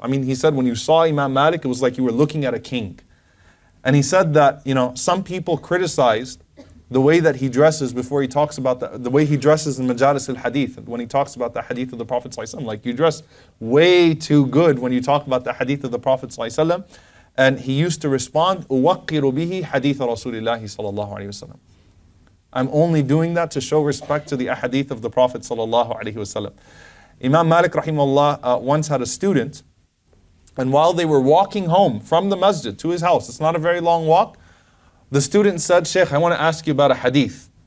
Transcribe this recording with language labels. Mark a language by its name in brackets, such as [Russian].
[English] I mean, he said when you saw Imam Malik, it was like you were looking at a king. And he said that, some people criticized the way that he dresses before he talks about the way he dresses in Majalis al-Hadith, when he talks about the hadith of the Prophet ﷺ. Like, you dress way too good when you talk about the hadith of the Prophet ﷺ. And he used to respond, [Arabic] أُوَقِّرُ بِهِ حَدِيثَ رَسُولِ اللَّهِ صَلَى اللَّهُ عَلَيْهِ وَسَلَّمَ. [English] I'm only doing that to show respect to the ahadith of the Prophet ﷺ. Imam Malik rahimahullah once had a student, and while they were walking home from the masjid to his house, it's not a very long walk, the student said, Shaykh, I want to ask you about a hadith.